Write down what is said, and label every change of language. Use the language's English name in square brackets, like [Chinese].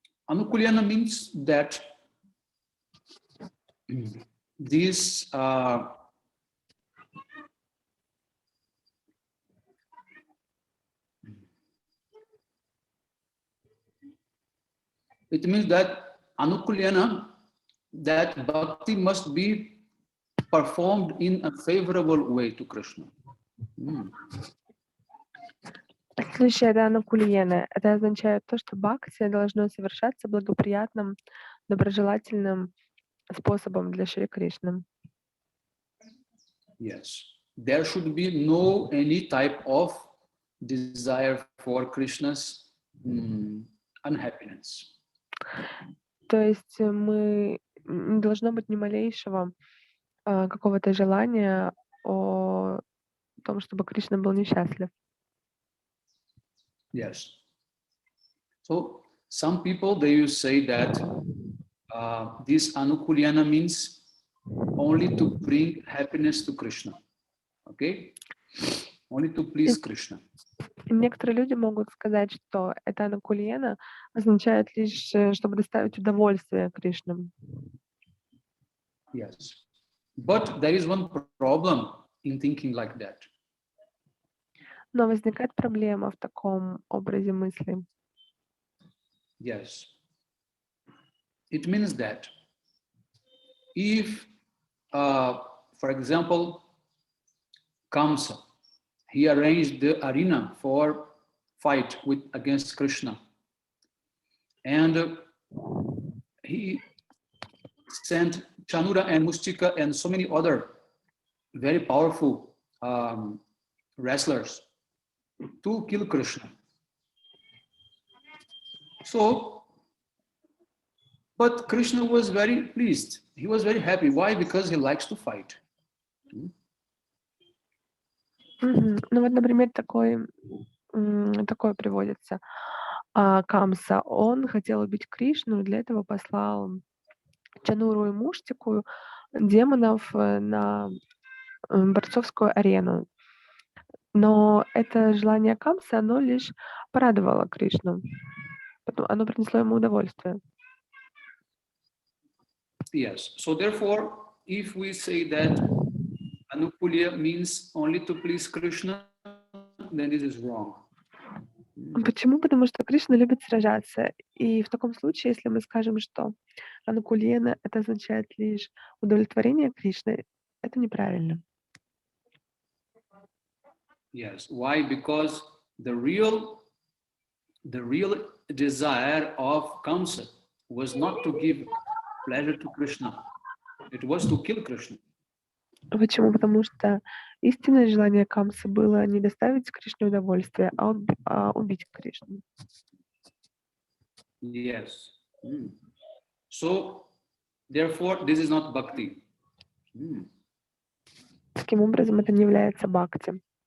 [English] Anukulyana means that this it means that Anukulyana, that bhakti must be performed in a favorable way to Krishna. [Russian] Следующее — это анукульена. Это означает то, что бхакти должно совершаться благоприятным, доброжелательным способом для Шри Кришны. [English] Yes. There should be no any type of desire for Krishna's unhappiness. [Russian] То есть не должно быть ни малейшего какого-то желания о том, чтобы Кришна был несчастлив. [English] Yes. So some people, they used say that this anukulyana means only to bring happiness to Krishna. Okay? Only to please Krishna. [Russian] Некоторые люди могут сказать, что это анукульена означает лишь, чтобы доставить удовольствие Кришне. [English] Yes. But there is one problem in thinking like that. [Russian] Но возникает проблема в таком образе мысли. [English] Yes. It means that if, for example, Kamsa, he arranged the arena for fight against Krishna, and he sent Chanura and Mustika and so many other very powerful wrestlers to kill Krishna. So, but Krishna was very pleased. He was very happy. Why? Because he likes to fight. [Russian] Ну вот, например, такое приводится. Камса, он хотел убить Кришну, и для этого послал Чануру и Муштику, демонов, на борцовскую арену. Но это желание Камсы, оно лишь порадовало Кришну. Оно принесло ему удовольствие. [English] Yes. So therefore, if we say that Anukulya means only to please Krishna, then this is wrong. [Russian] Почему? Потому что Кришна любит сражаться. И в таком случае, если мы скажем, что анукульена — это означает лишь удовлетворение Кришны, это неправильно. [English] Yes. Why? Because the real desire of Kamsa was not to give pleasure to Krishna. It was to kill Krishna. [Russian] Почему? Потому что истинное желание Камсы было не доставить Кришне удовольствие, а убить Кришну. [English] Yes. So, therefore, this is not bhakti. [Russian] Таким образом, это не является бхакти.